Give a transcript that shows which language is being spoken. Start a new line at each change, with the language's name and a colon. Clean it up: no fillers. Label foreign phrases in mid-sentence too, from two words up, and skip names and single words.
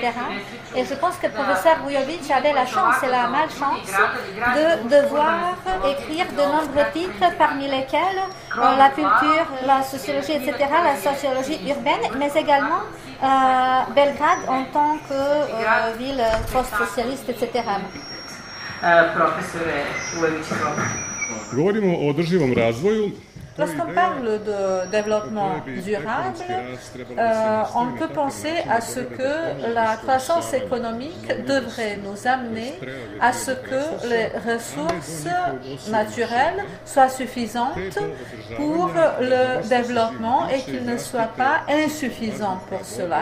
French: Et je pense que le professeur Vujović avait la chance et la malchance de devoir écrire de nombreux titres, parmi lesquels la culture, la sociologie, etc., la sociologie urbaine, mais également Belgrade en tant que ville post-socialiste, etc.
Serbian: Profesor Vujović, govorimo o održivom razvoju.
French: Lorsqu'on parle de développement durable, on peut penser à ce que la croissance économique devrait nous amener à ce que les ressources naturelles soient suffisantes pour le développement et qu'il ne soit pas insuffisant pour cela.